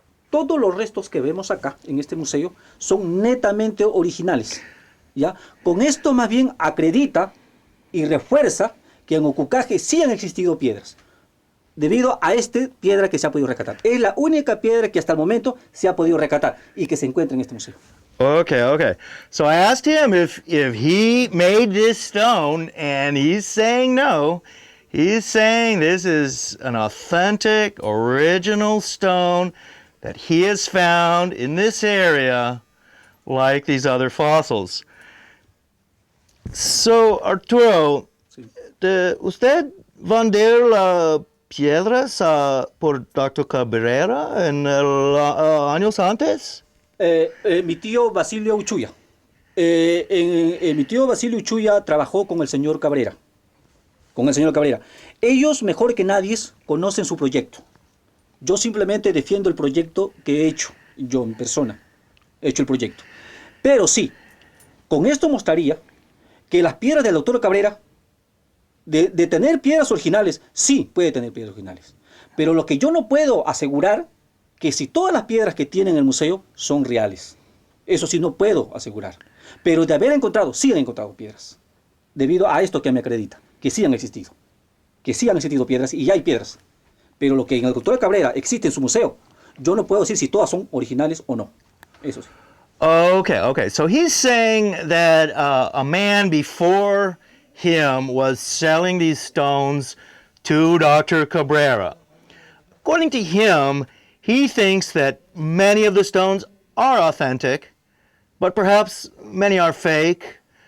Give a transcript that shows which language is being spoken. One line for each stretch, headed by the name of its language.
Spanish: Todos los restos que vemos acá en este museo son netamente originales. ¿Ya? Con esto más bien acredita y refuerza que en Acucaje sí han existido piedras, debido a esta piedra que se ha podido rescatar. Es la única piedra que hasta el momento se ha podido rescatar y que se encuentra en este museo.
English: Okay, okay. So I asked him if he made this stone, and he's saying no. He's saying this is an authentic, original stone that he has found in this area, like these other fossils. So, Arturo,
Spanish: Sí. ¿usted vender las piedras por Dr. Cabrera en años antes? Mi tío Basilio Uchuya. Mi tío Basilio Uchuya trabajó con el señor Cabrera. Con el señor Cabrera. Ellos, mejor que nadie, conocen su proyecto. Yo simplemente defiendo el proyecto que he hecho, yo en persona. He hecho el proyecto. Pero sí, con esto mostraría que las piedras del doctor Cabrera, de tener piedras originales, sí puede tener piedras originales. Pero lo que yo no puedo asegurar, que si todas las piedras que tiene en el museo son reales. Eso sí no puedo asegurar. Pero de haber encontrado, sí han encontrado piedras. Debido a esto que me acredita, que sí han existido. Que sí han existido piedras y ya hay piedras. Pero lo que en el doctor Cabrera existe en su museo, yo no puedo decir si todas son originales o no. Eso sí.
English: Okay, okay. So he's saying that a man before him was selling these stones to Dr. Cabrera. According to him, he thinks that many of the stones are authentic, but perhaps many are fake.